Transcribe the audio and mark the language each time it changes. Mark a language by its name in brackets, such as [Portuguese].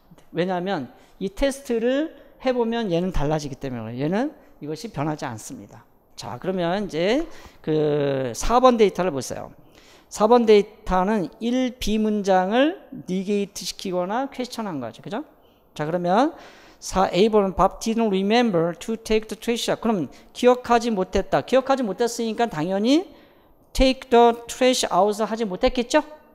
[Korean] 왜냐하면 이 테스트를 해보면 얘는 달라지기 때문에 얘는 이것이 변하지 않습니다. 자, 그러면 이제 그 4번 데이터를 보세요. 4번 데이터는 1B 문장을 니게이트 시키거나 퀘스천한 거죠. 그죠? 자, 그러면 4A번은 [English] Bob didn't remember to take the trash out. [Korean] 그럼 기억하지 못했다. 기억하지 못했으니까 당연히 [English] take the trash out [Korean] 하지 못했겠죠?